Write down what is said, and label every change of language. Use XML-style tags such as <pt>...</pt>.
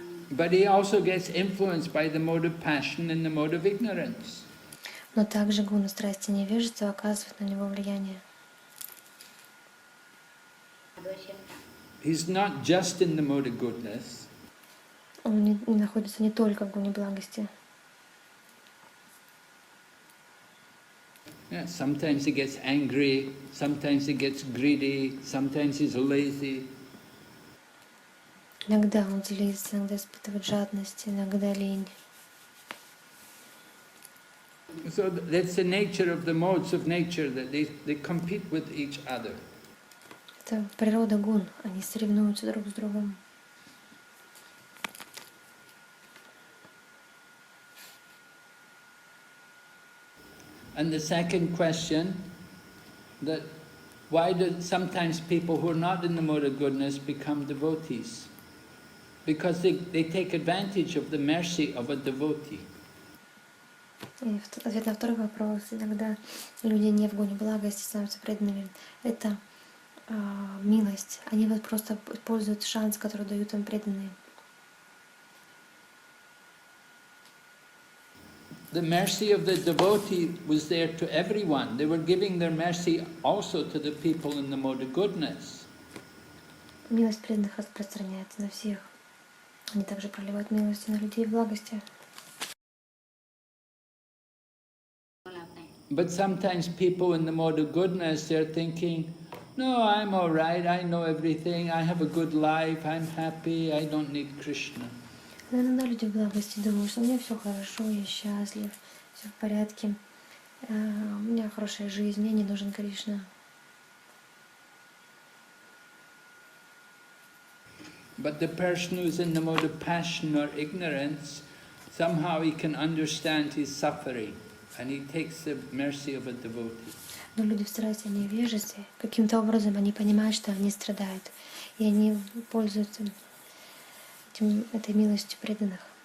<en>But he also gets influenced by the mode of passion and the mode of ignorance.</en> <ru>Но также гуна страсти и невежества оказывает на него влияние.</ru> <en>He's not just in the mode of goodness.</en> <ru>Он не находится не только в гуне благости.</ru> <en>Yeah, sometimes he gets angry, sometimes he gets greedy, sometimes he's lazy.</en> <ru>Иногда он злится, иногда испытывает жадность, иногда лень.</ru> <en>So that's the nature of the modes of nature, that they compete with each other.</en> <ru>Это природа гун, они соревнуются друг с другом.</ru> <en>And the second question, that why do sometimes people who are not in the mode of goodness become devotees? Because they take advantage of the mercy of a devotee.</en> <ru>И ответ на второй вопрос. Иногда люди не в гоне благости становятся преданными. Это милость. Они вот просто пользуют шанс, который дают им преданные.</ru> <en>The mercy of the devotee was there to everyone. They were giving their mercy also to the people in the mode of goodness.</en> <ru>Милость преданных распространяется на всех. Они также проливают милость на людей в благости.</ru> <en>But sometimes people in the mode of goodness, they're thinking, no, I'm all right, I know everything, I have a good life, I'm happy, I don't need Krishna.</en> <ru>Но иногда люди в благости думают, что у меня все хорошо, я счастлив, все в порядке, у меня хорошая жизнь, мне не нужен Кришна.</ru> <en>But the person who's in the mode of passion or ignorance, somehow he can understand his suffering, and he takes the mercy of a devotee.</en> <ru>Но люди в страсти, невежестве, каким-то образом они понимают, что они страдают, и они пользуются этой милостью преданных.</ru>